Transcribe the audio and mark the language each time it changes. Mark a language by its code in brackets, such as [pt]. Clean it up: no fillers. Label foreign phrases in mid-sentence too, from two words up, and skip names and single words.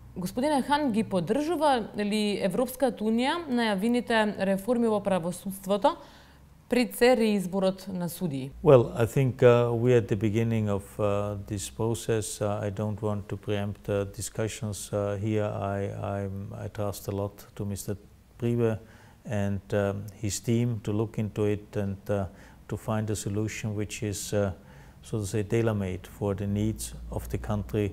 [mk] Господине Хан, ги поддржува ли Европската унија најавените реформи во правосудството пред се реизборот на судии? [en] Well, I think we're at the beginning of this process. I don't want to preempt discussions here. I trust a lot to Mr. Priebe and his team to look into it and to find a solution which is, so to say, tailor-made for the needs of the country.